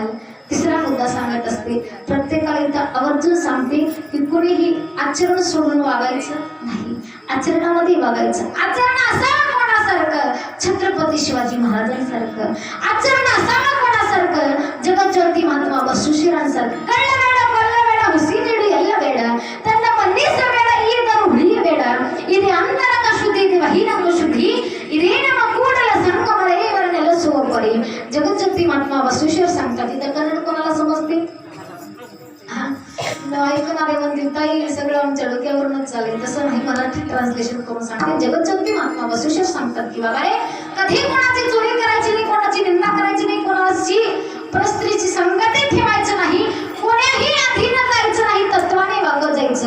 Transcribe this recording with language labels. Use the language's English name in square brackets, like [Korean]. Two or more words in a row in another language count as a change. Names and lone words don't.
[Marathi] तिसरा मुद्दा सांगत असते, प्रत्येकाला इथं आवर्जून सांगते की कोणीही आचरण सोडून वागायचं नाही, आचरणामध्ये वागायचं. आचरण असावं कोणासारखं? छत्रपती शिवाजी महाराजांसारखं. आचरण असावं कोणासारखं? जगज्योती महात्मा बसवेश्वरांसारखं. [Kannada] कळलं ಬೇಡ ಹುಸಿನಿಡು ಎಲ್ಲ ಬೇಡ ತನ್ನ ಮನ್ನಿಸ ಬೇಡ ಈ ತನು ಹುಳಿಯ ಬೇಡ ಇದು ಅಂತರಂಗ ಶುದ್ಧಿ ಇದು ಬಹಿರಂಗ ಶುದ್ಧಿ ಇದೇ ನಮ್ಮ ಕೂಡಲ ಸಂಗಮದ ಇವರ ನೆಲೆಸುವ ಪರಿ. [Marathi] जगज्योती महात्मा बसवेश्वर सांगतात. इथं कन्नड कोणाला समजते? ऐकणारे म्हणतील ताई सगळं आमच्या डोक्यावरूनच चालेल, तसं नाही, मराठी ट्रान्सलेशन करून सांगते. जगज्योती महात्मा बसवेश्वर सांगतात की बाबा रे, कधी कोणाची चोरी करायची नाही, कोणाची निंदा करायची नाही, कोणाची परस्त्रीची संगती ठेवायचं नाही, कोणाही अधीन जायचं नाही, तत्वाने वागत जायचं.